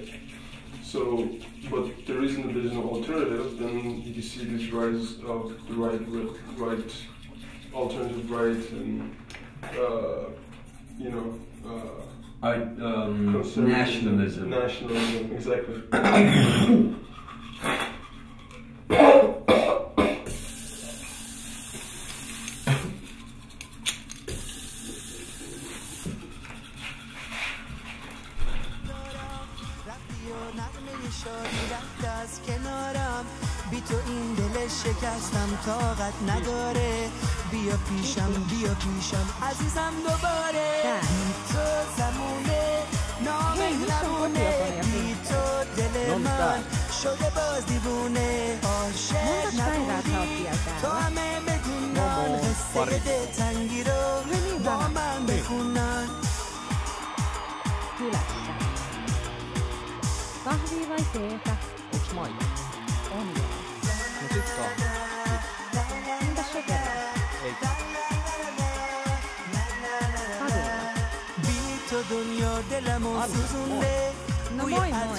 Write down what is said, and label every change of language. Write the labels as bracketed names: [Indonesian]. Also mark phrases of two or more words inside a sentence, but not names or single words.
[English] So, but the reason that there is no alternative, then you see this rise of the right, alternative right, and you know, nationalism. Nationalism, exactly. [Persian] بی تو این دل شکستم طاقت نداره، بیا پیشم عزیزم دوباره. بی تو زمونه نامهربونه، بی تو دل من شده باز دیوونه. عاشق نبودی تو همه بدونن، قصه دلتنگی رو با من بخونن. [Finnish] Kahvia vai teetä? Onks maita? On joo. No sit kahvi. Entäs sokeria? Ei. No moi moi.